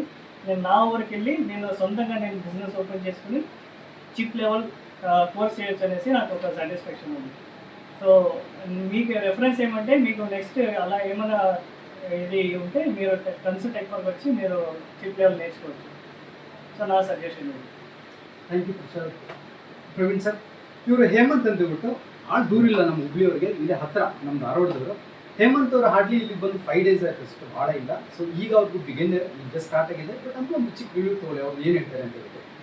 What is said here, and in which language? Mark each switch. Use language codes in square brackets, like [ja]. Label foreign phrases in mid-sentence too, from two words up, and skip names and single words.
[te] నేను నా ఊరికి వెళ్ళి నేను సొంతంగా బిజినెస్ ఓపెన్ చేసుకుని [en] chip level course [te] చేయొచ్చు అనేసి నాకు ఒక సాటిస్ఫాక్షన్ ఉంది. సో మీకు రెఫరెన్స్ ఏమంటే మీకు నెక్స్ట్ అలా ఏమైనా ఇది ఉంటే మీరు కన్సు టెక్ పార్క్ వచ్చి మీరు [en] chip level [te] నేర్చుకోవచ్చు. [kn] ಸೊ ನಾ ಸಜೆಷನ್ ಇದೆ. [en] thank you sir. [kn] ಪ್ರವೀಣ್ ಸರ್, ಇವರು ಹೇಮಂತ್ ಅಂತ ಹೇಳ್ಬಿಟ್ಟು ದೂರ ಇಲ್ಲ ನಮ್ಮ ಹುಬ್ಳಿಯವ್ರಿಗೆ, ಇಲ್ಲೇ ಹತ್ತಿರ ನಮ್ಮ ಧಾರವಾಡದವರು. ಹೇಮಂತ್ ಅವರು ಹಾರ್ಡ್ಲಿ ಇಲ್ಲಿಗೆ ಬಂದು 5 ಡೇಸ್ ಆಯ್ತು, ಅಷ್ಟು ಭಾಳ ಇಲ್ಲ. ಸೊ ಈಗ ಅವ್ರಿಗೂ [en] beginner just start [kn] ಆಗಿದೆ. ಬಟ್ ಅಂತ ಒಂದು ಚಿಕ್ಕ ರಿವ್ಯೂ ತೊಗೊಳ್ಳಿ, ಅವ್ರು ಏನು ಹೇಳ್ತಾರೆ ಅಂತ ಹೇಳ್ಬಿಟ್ಟು.